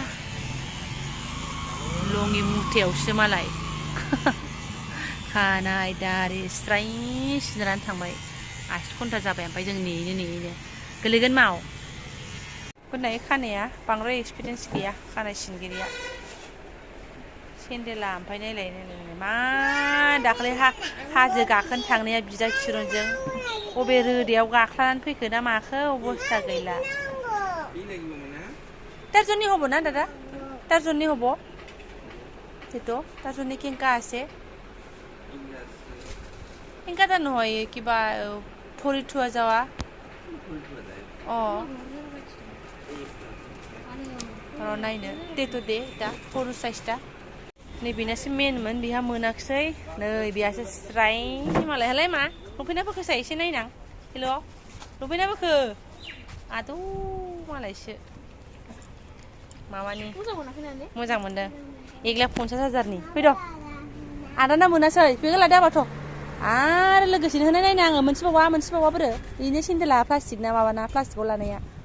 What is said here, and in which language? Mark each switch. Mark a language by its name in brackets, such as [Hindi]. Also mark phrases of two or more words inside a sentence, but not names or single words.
[Bodo] लङि मुथायावसो मालाय खानाय दारि स्राय सिनजानानै थांबाय 80 घन्टा जाबाय ओमफ्राय जों नेयैनो गोलैगोन माव फोननाय खानाया बांद्राय एक्सपिरियेन्स गैया खानाय सिनगिरिया सेन्देला ओमफ्राय नायलाय मा दाख्लै हाजो गाखोनो थांनाया बिदा खिरनजों बबे रोदायाव गाख्लानानै फैखो ना माखो अबस्था गैला टारजननि हब ना दादा टारजननि हब तो टारजननि केंका [Assamese] আছে কেংকা জানো হয় কিবা ভৰি থোৱা যাৱা [Bodo] नायनो टेटु दे दा फर' साइजटा नैबेनासो मेनमोन बिहा मोनाखिसै नै बेहासो स्राय मालायहालाय मा लंपेन्टआ बोखोसाय एसे नायनां हेल' लंपेन्टआ बोखो आदौ मालायसो माबानि मोजां मोनदों 1,50,000नि फैद' आदाना मोनासै बेखौ लादो आबाथ' आरो लोगोसेनो होनाय नायनो आङो मोनसेबावा बोरो बेनो सेन्देला प्लास्टिक ना माबाना प्लास्टिकआव लानाया